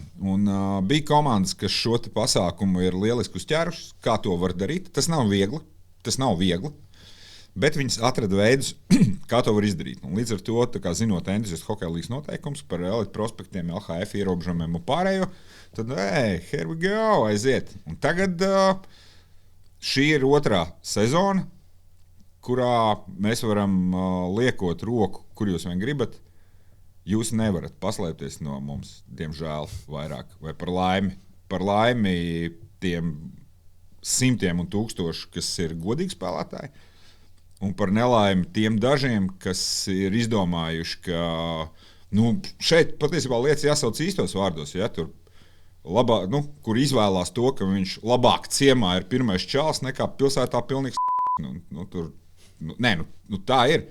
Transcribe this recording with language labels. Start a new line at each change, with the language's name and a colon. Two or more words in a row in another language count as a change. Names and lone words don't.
Latvian: Un bija komandas, kas šo pasākumu ir lieliski uzķērušas, kā to var darīt. Tas nav viegli, bet viņas atrada veidus, kā to var izdarīt. Un līdz ar to, zinot entuziastu hokeja līgas noteikums par Elite prospektiem, LHF ierobežojumiem un pārējo, tad,
English: here we go,
Latvian: aiziet. Un tagad šī ir otrā sezona, kurā mēs varam liekot roku, kur jūs vien gribat. Jūs nevarat paslēpties no mums, diemžēl, vairāk vai par laimi. Par laimi tiem simtiem un tūkstošu, kas ir godīgi spēlētāji, un par nelaimi tiem dažiem, kas ir izdomājuši, ka šeit patiesībā lietas jāsauc īstos vārdos, ja tur kur izvēlās to, ka viņš labāk ciemā ir pirmais čāls nekā pilsētā pilnīgs tā ir.